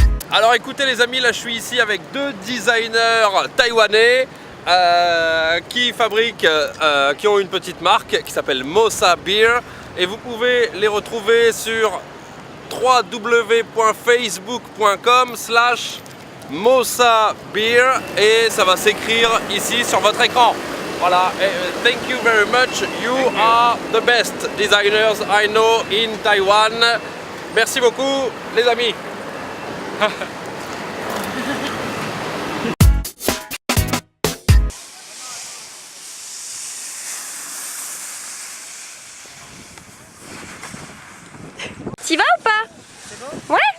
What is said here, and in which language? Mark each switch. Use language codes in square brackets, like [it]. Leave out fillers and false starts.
[fr] Alors écoutez les amis, là je suis ici avec deux designers taïwanais qui fabriquent, qui ont une petite marque qui s'appelle Mosa Beer, et vous pouvez les retrouver sur www.facebook.com/Mosa Beer, et ça va s'écrire ici sur votre écran. [en] Voilà, thank you very much, you are the best designers I know in Taiwan. [fr] Merci beaucoup les amis. T'y vas ou pas? C'est bon? Ouais.